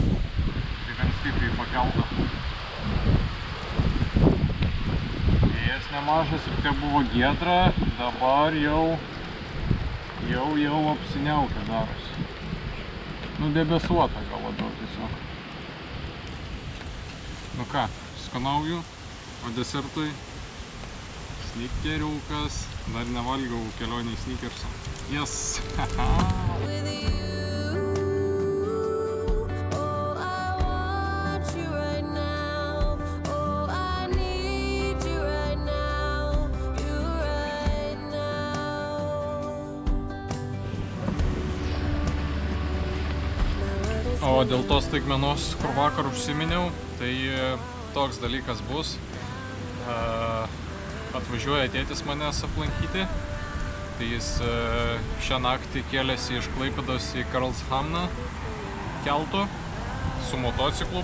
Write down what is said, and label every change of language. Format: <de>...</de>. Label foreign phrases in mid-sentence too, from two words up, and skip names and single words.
<lt>Tai gan stipriai pakelta. Vėjas nemažas ir tai buvo giedra, dabar jau apsiniaukia darosi. Nu debesuota gal labiau tiesiog. Nu ką, skanauju, o desertui snikeriukas. Dar nevalgiau kelionį į snikerso.</lt> <en>Yes! With you, oh, I want you right now. Oh, I need you right now, you right now.</en> <lt>O dėl tos staigmenos, kur vakar užsiminiau, tai toks dalykas bus. Atvažiuoja tėtis manęs aplankyti, tai jis šią naktį kėlėsi iš Klaipėdos į Karlshamną keltu, su motociklu</lt>